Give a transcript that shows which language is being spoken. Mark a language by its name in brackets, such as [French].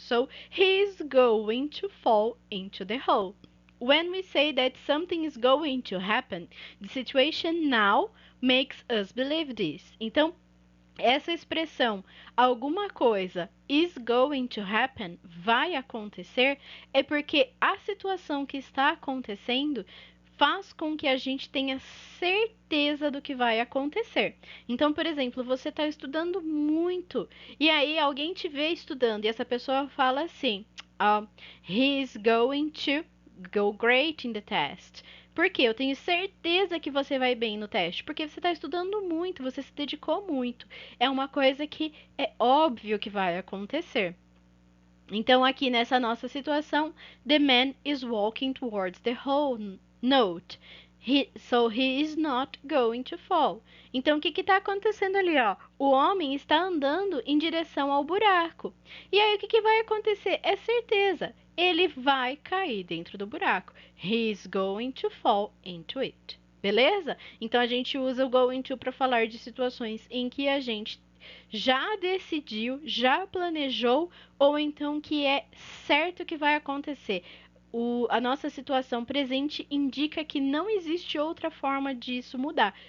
[English] So, he's going to fall into the hole. When we say that something is going to happen, the situation now makes us believe this. [Portuguese] Então, essa expressão, alguma coisa [English] is going to happen, [Portuguese] vai acontecer, é porque a situação que está acontecendo faz com que a gente tenha certeza do que vai acontecer. Então, por exemplo, você está estudando muito e aí alguém te vê estudando e essa pessoa fala assim: [English] He's going to go great in the test. [Portuguese] Porque eu tenho certeza que você vai bem no teste, porque você está estudando muito, você se dedicou muito. É uma coisa que é óbvio que vai acontecer. Então, aqui nessa nossa situação, [English] the man is walking towards the hole note. So he is not going to fall. [Portuguese] Então, o que está acontecendo ali, ó? O homem está andando em direção ao buraco. E aí, o que vai acontecer? É certeza. Ele vai cair dentro do buraco. [English] He is going to fall into it. [Portuguese] Beleza? Então, a gente usa o going to para falar de situações em que a gente já decidiu, já planejou, ou então que é certo que vai acontecer. A nossa situação presente indica que não existe outra forma disso mudar.